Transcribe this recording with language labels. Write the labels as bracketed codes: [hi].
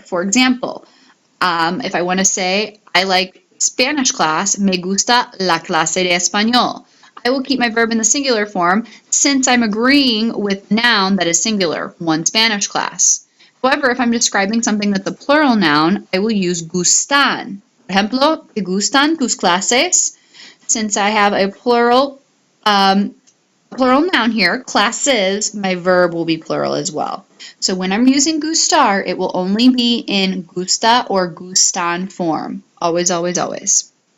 [en] For example, if I want to say, I like Spanish class, [es] me gusta la clase de español. [en] I will keep my verb in the singular form since I'm agreeing with the noun that is singular, one Spanish class. However, if I'm describing something that's a plural noun, I will use gustan. [es] Por ejemplo, ¿te gustan tus clases? [en] Since I have a plural noun here, classes, my verb will be plural as well. So when I'm using gustar, it will only be in gusta or gustan form. Always, always, always.